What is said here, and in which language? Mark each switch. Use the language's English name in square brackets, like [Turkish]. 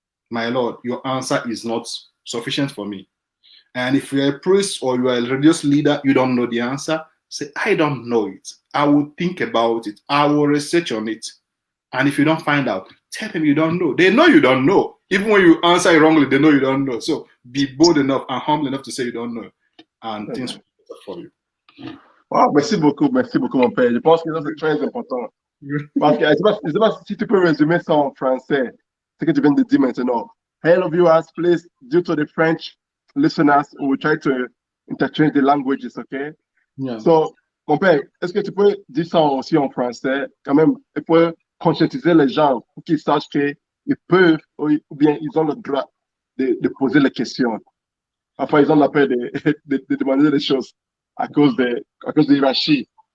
[English] My Lord, your answer is not sufficient for me. And if you're a priest or you are a religious leader, you don't know the answer, say, I don't know it. I will think about it. I will research on it. And if you don't find out, tell them you don't know. They know you don't know. Even when you answer it wrongly, they know you don't know. So be bold enough and humble enough to say you don't know. And things will be better for you. [French] Wow, merci beaucoup, mon père. Je pense que ça, c'est très important. Parce que, je sais pas si tu peux résumer ça en français, ce que tu viens de dire maintenant. [English] Hello, viewers, please, due to the French listeners, we will try to interchange the languages, okay? Yeah. [French] So, mon père, est-ce que tu peux dire ça aussi en français? Quand même, il faut conscientiser les gens pour qu'ils sachent qu'ils peuvent ou bien ils ont le droit de poser les questions. Enfin, ils ont la peur de demander des choses à cause de l'hierarchie.